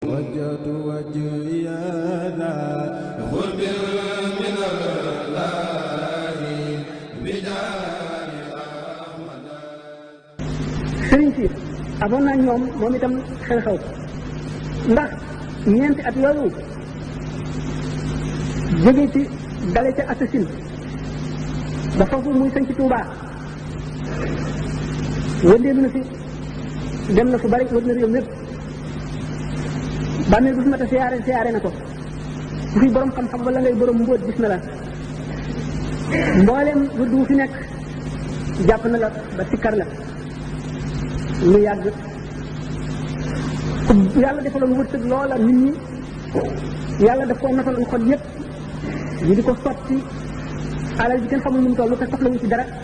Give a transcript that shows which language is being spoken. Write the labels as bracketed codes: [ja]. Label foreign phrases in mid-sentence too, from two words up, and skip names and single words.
[ar] وجهت وجهي ذا خذ من الله بجاه أحمد. [wo] sëriñ si amoon naa ñoom moom itam xew-xew ndax ñeenti at yooyu jóge ci dale ca assasine ba foofu muy sëñ ci Touba wëndeelu na fi dem na fu bari wër na réew mépp bàmmeel bu fi mat a siyaare na ko bu fi borom xam-xam wala ngay borom mbóot gis na la mbooleem wërd wu fi nekk jàpp na la ba sikkar la lu yàgg ku yàlla defaloon wërsëg loola nit ñi yàlla daf koo notaloon xol yépp ñu di ko sotti alal ji kenn xamul nu mu toll te soxlawu ci dara